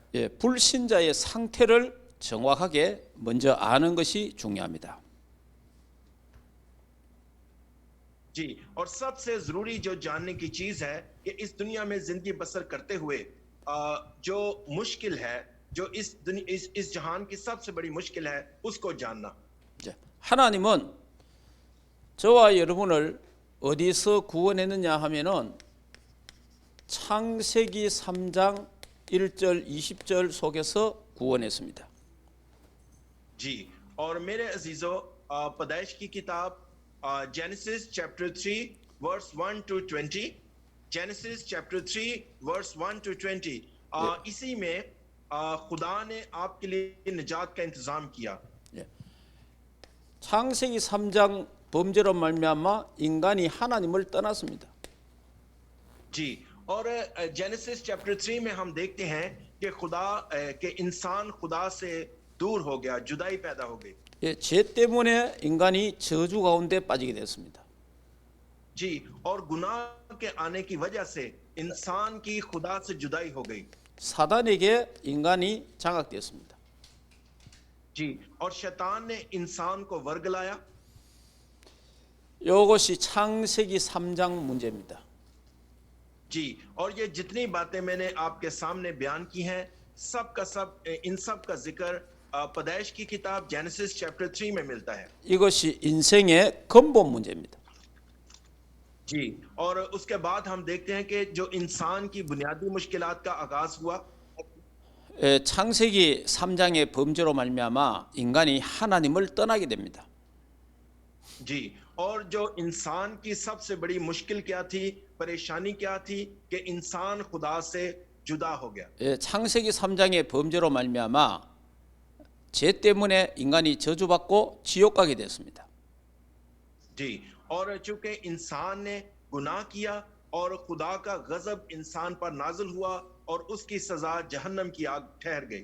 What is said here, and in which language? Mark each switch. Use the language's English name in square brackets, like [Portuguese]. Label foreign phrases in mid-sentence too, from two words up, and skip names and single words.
[Korean] 예, 불신자의 상태를 정확하게 먼저 아는 것이 중요합니다. [Urdu] جی، اور سب سے ضروری جو جاننے کی چیز ہے کہ اس دنیا میں زندگی بسر کرتے ہوئے جو مشکل ہے، جو اس جہان کی سب سے بڑی مشکل ہے، اس کو جاننا. [Korean] 이제 하나님은 저와 여러분을 어디서 구원했느냐 하면은 창세기 3장 1절 20절 속에서 구원했습니다. [Urdu] جی، اور میرے عزیزوں، پیدائش کی کتاب [English] Genesis chapter 3 verse 1 to 20, Genesis chapter 3 verse 1 to 20, [Urdu] اسی میں خدا نے آپ کے لیے نجات کا انتظام کیا. [Korean] 예. 창세기 3장 범죄로 말미암아 인간이 하나님을 떠났습니다. [Urdu] جی، اور [English] Genesis chapter 3 [Urdu] میں ہم دیکھتے ہیں کہ خدا کے انسان خدا سے دور ہو گیا، جدائی پیدا ہو گئی. [Korean] 예, 죄 때문에 인간이 저주 가운데 빠지게 됐습니다. [Urdu] جی، اور گناہ کے آنے کی وجہ سے انسان کی خدا سے جدائی ہو گئی. [Korean] 사단에게 인간이 장악되었습니다. [Urdu] جی، اور شیطان نے انسان کو ورغلایا. [Korean] 이것이 창세기 3장 문제입니다. [Urdu] جی، اور یہ جتنی باتیں میں نے آپ کے سامنے بیان کی ہیں، سب کا سب ان سب کا ذکر پیدائش کی کتاب [English] Genesis chapter 3 [Urdu] میں ملتا ہے. [Korean] 이것이 인생의 근본 문제입니다. [Urdu] جی، اور اس کے بعد ہم دیکھتے ہیں کہ جو انسان کی بنیادی مشکلات کا آغاز ہوا, [Korean] 예, 창세기 3장의 범죄로 말미암아 인간이 하나님을 떠나게 됩니다. [Urdu] جی، اور جو انسان کی سب سے بڑی مشکل کیا تھی، پریشانی کیا تھی کہ انسان خدا سے جدا ہو گیا. [Korean] 예, 창세기 3장의 범죄로 말미암아 죄 때문에 인간이 저주받고 지옥 가게 됐습니다. [Urdu] جی، اور چونکہ انسان نے گناہ کیا اور خدا کا غضب انسان پر نازل ہوا اور اس کی سزا جہنم کی آگ ٹھہر گئی.